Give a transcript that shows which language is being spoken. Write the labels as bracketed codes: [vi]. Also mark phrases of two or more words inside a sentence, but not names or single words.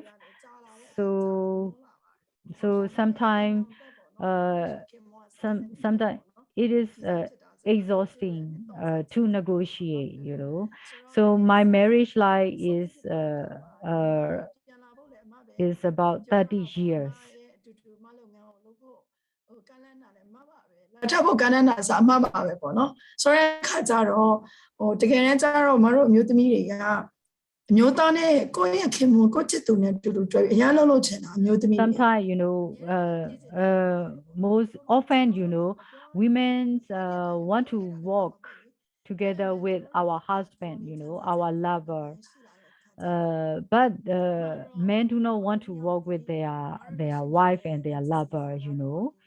[en] So sometimes sometimes it is exhausting to negotiate, you know. So my marriage life is about 30 years. [my] ထပ်ဖို့ကမ်းလှမ်းတာစအမှတ်ပါပဲပေါ့နော်ဆိုတဲ့အခါကျတော့ဟိုတကယ်တမ်းကျတော့မတို့အမျိုးသမီးတွေကအမျိုးသားနဲ့ကိုယ့်ရဲ့ခင်မွန်းကိုယ့်ချစ်သူနဲ့တူတူတွေ့အရင်လုံးလုံးချင်တာအမျိုးသမီး [en] sometimes, you know, most often, you know, women want to walk together with our husband, you know, our lover. But men do not want to walk with their wife and their lover, you know.